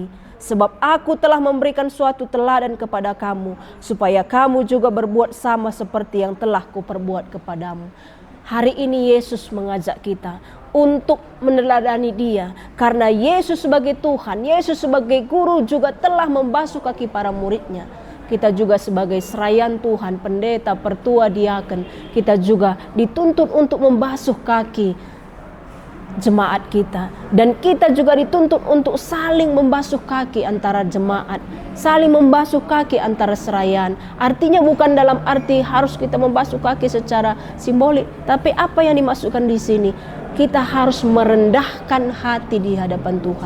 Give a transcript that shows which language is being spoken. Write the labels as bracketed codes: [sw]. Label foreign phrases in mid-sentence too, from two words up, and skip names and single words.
[id] Sebab aku telah memberikan suatu teladan kepada kamu, supaya kamu juga berbuat sama seperti yang telah kuperbuat kepadamu. Hari ini Yesus mengajak kita untuk meneladani dia. Karena Yesus sebagai Tuhan, Yesus sebagai guru juga telah membasuh kaki para muridnya. Kita juga sebagai serayan Tuhan, pendeta, pertua, diaken, kita juga dituntut untuk membasuh kaki jemaat kita. Dan kita juga dituntut untuk saling membasuh kaki antara jemaat, saling membasuh kaki antara serayan. Artinya bukan dalam arti harus kita membasuh kaki secara simbolik, tapi apa yang dimasukkan di sini, kita harus merendahkan hati di hadapan Tuhan.